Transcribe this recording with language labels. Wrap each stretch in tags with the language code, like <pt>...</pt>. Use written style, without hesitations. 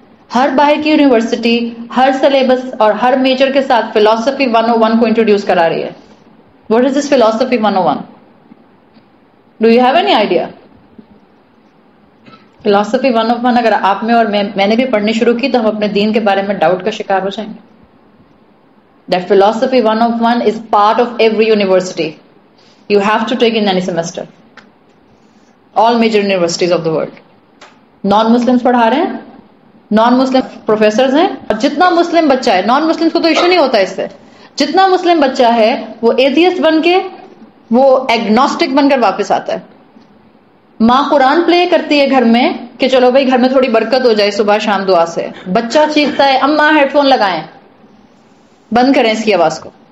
<ur>ہر باہر کی یونیورسٹی ہر سلیبس اور ہر میجر کے ساتھ فلاسفی 101 کو انٹروڈیوس کرا رہی ہے.</ur> <en>What is this philosophy 101? Do you have any idea?</en> <ur>Philosophy 101 اگر آپ میں اور میں نے بھی پڑھنی شروع کی تو ہم اپنے دین کے بارے میں ڈاؤٹ کا شکار ہو جائیں گے.</ur> <en>That philosophy 101 is part of every university. You have to take in any semester. All major universities of the world.</en> <ur>Non-Muslims پڑھا رہے ہیں, non-Muslim professors ہیں, اور جتنا مسلم بچہ ہے, non-Muslims کو تو ایشو نہیں ہوتا اس سے, جتنا مسلم بچہ ہے وہ ایتھیسٹ بن کے, وہ ایگنوسٹک بن کر واپس آتا ہے. ماں قرآن پلے کرتی ہے گھر میں کہ چلو بھائی گھر میں تھوڑی برکت ہو جائے صبح شام دعا سے, بچہ چیختا ہے اماں ہیڈ فون لگائیں, بند کریں اس کی آواز کو.</ur>